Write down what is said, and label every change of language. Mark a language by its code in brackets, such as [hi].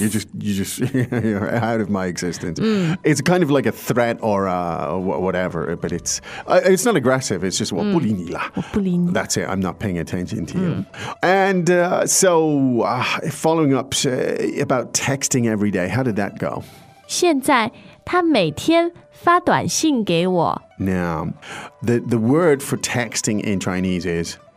[en] You just, you're out of my existence. It's kind of like a threat or whatever, but it's not aggressive. It's just [zh] 我不理你了. [en] That's it. I'm not paying attention to you. And following up about texting every day, how did that go? [zh] 现在他每天发短信给我. [en] Now, the word for texting in Chinese is